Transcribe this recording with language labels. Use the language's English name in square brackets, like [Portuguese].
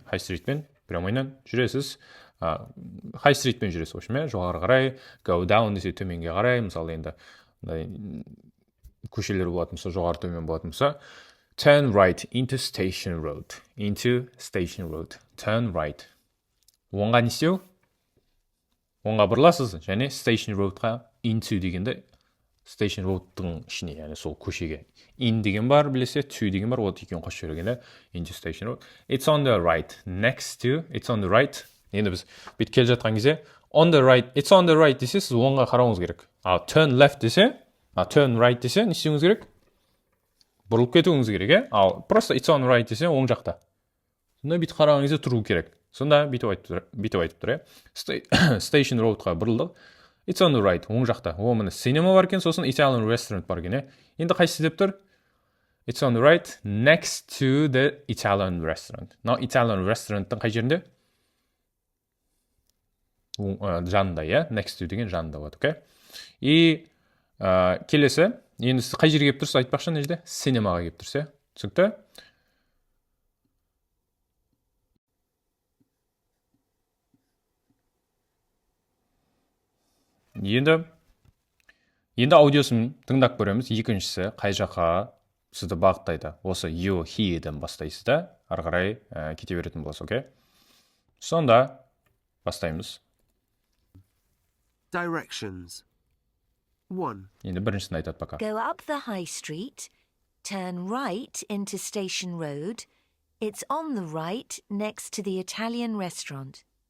[Kazakh] High streetпен прямойнан жүресіз. High streetпен жүресіз, өшіме, жоғары қарай. [English] Go down [Kazakh] десе төменге қарай. Мысалы енді көшелер болатын болса, жоғары төмен болатын болса. [English] Turn right into station road. Turn right. [Kazakh] Оңға не істеу? Оңға бұрыласыз, және station roadқа into дегенді station road'тың ішіне, яғни сол көшеге. In деген бар, білесе, to деген бар, ол екеуін қосып жібергенде [English] into station road. It's on the right, next to, it's on the right. [Kazakh] Енді біз бүйтіп келе жатқан кезде [English] on the right, it's on the right [Kazakh] десе, сіз оңға қарауыңыз керек. Ал [English] turn left [Kazakh] десе, [English] turn right [Kazakh] десе, не істеуіңіз керек? Бұрылып кетуіңіз керек, Ал просто [English] it's on right [Kazakh] десе, оң жақта. Сонда бүйтіп қараған кезде тұру керек. Сонда бүйтіп айтып тұр, Station road'қа бұрылдық. [English] It's on the right, [Kazakh] оң жақта. О, міне cinema бар екен, сосын Italian restaurant бар екен, Енді қайсысы деп тұр? [English] It's on the right, next to the Italian restaurant. [Kazakh] Now, Italian restaurant'ың қай жерінде? Жанында, [English] Next to [Kazakh] деген жанында болады, окей? И келесі, енді сіз қай жерге кеп тұрсыз, айтпақшы, мына жерде? Cinemaға кеп тұрсыз, Түсінікті? Енді аудиосын тыңдап көреміз. Екіншісі қай жаққа сізді бағыттайды. Осы you, he-ден бастайсыз да, ары қарай кете беретін боласыз, окей? Сонда бастаймыз. [English] Directions. 1. [Kazakh] Енді біріншісін айтады пока. [English] Go up the high street, turn right into Station Road. It's on the right next to the Italian restaurant.